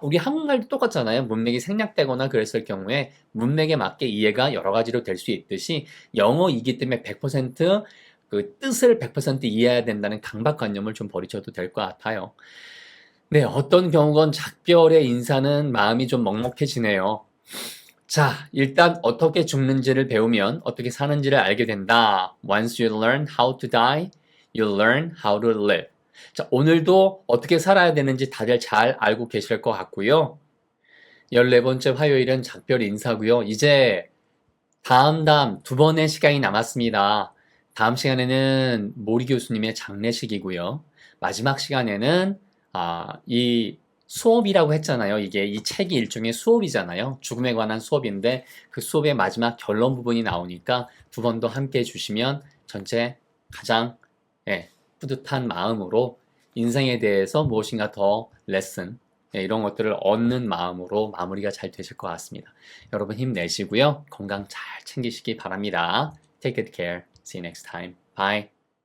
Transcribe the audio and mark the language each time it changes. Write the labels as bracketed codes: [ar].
[ko] 우리 한국말도 똑같잖아요. 문맥이 생략되거나 그랬을 경우에 문맥에 맞게 이해가 여러 가지로 될 수 있듯이 영어이기 때문에 100%그 뜻을 100% 이해해야 된다는 강박관념을 좀 버리셔도 될 것 같아요. 네, 어떤 경우건 작별의 인사는 마음이 좀 먹먹해지네요. 자, 일단 어떻게 죽는지를 배우면 어떻게 사는지를 알게 된다. [en] Once you learn how to die, you learn how to live. [ko] 자, 오늘도 어떻게 살아야 되는지 다들 잘 알고 계실 것 같고요. 14번째 화요일은 작별 인사고요. 이제 다음 두 번의 시간이 남았습니다. 다음 시간에는 모리 교수님의 장례식이고요. 마지막 시간에는 이 수업이라고 했잖아요. 이게 이 책이 일종의 수업이잖아요. 죽음에 관한 수업인데 그 수업의 마지막 결론 부분이 나오니까 두 번 더 함께 해주시면 전체 가장 뿌듯한 마음으로 인생에 대해서 무엇인가 더 레슨 이런 것들을 얻는 마음으로 마무리가 잘 되실 것 같습니다. 여러분 힘내시고요. 건강 잘 챙기시기 바랍니다. [en] Take good care. See you next time. Bye.